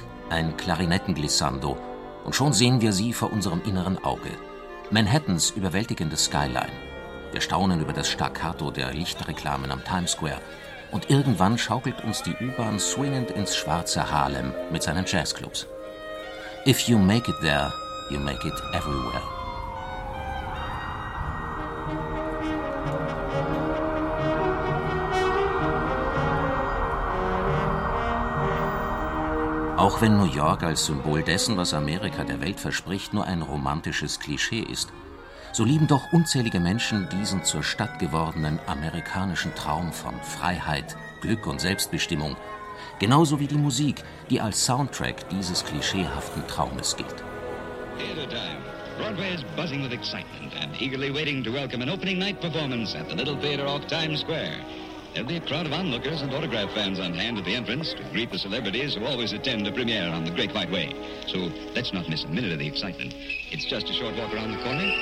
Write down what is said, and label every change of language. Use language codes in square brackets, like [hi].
[de] Ein Klarinettenglissando, und schon sehen wir sie vor unserem inneren Auge. Manhattans überwältigende Skyline. Wir staunen über das Staccato der Lichtreklamen am Times Square. Und irgendwann schaukelt uns die U-Bahn swingend ins schwarze Harlem mit seinen Jazzclubs. [en] If you make it there, you make it everywhere. [de] Auch wenn New York als Symbol dessen, was Amerika der Welt verspricht, nur ein romantisches Klischee ist, so lieben doch unzählige Menschen diesen zur Stadt gewordenen amerikanischen Traum von Freiheit, Glück und Selbstbestimmung. Genauso wie die Musik, die als Soundtrack dieses klischeehaften Traumes gilt. [en] Theater time. Broadway is buzzing with excitement and eagerly waiting to welcome an opening night performance at the Little Theater off Times Square. There'll be a crowd of onlookers and autograph fans on hand at the entrance to greet the celebrities who always attend a premiere on the Great White Way. So let's not miss a minute of the excitement. It's just a short walk around the corner.